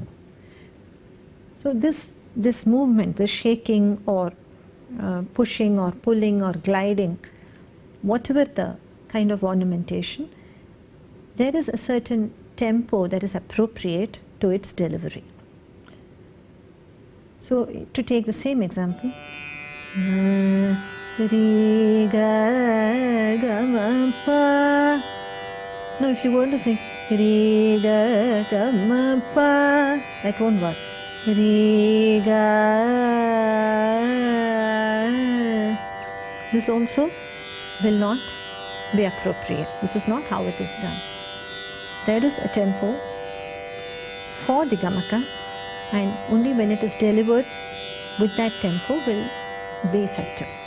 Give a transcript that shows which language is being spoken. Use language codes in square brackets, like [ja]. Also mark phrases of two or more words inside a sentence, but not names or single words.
[en] So this movement, the shaking or pushing or pulling or gliding, whatever the kind of ornamentation, there is a certain tempo that is appropriate to its delivery. So to take the same example, [sa] Re ga ga ma pa. [en] Now if you want to sing [sa] Re ga ga ma pa, [en] that won't work. [sa] Re ga. [en] This also will not be appropriate. This is not how it is done. There is a tempo for the Gamaka, and only when it is delivered with that tempo will be effective.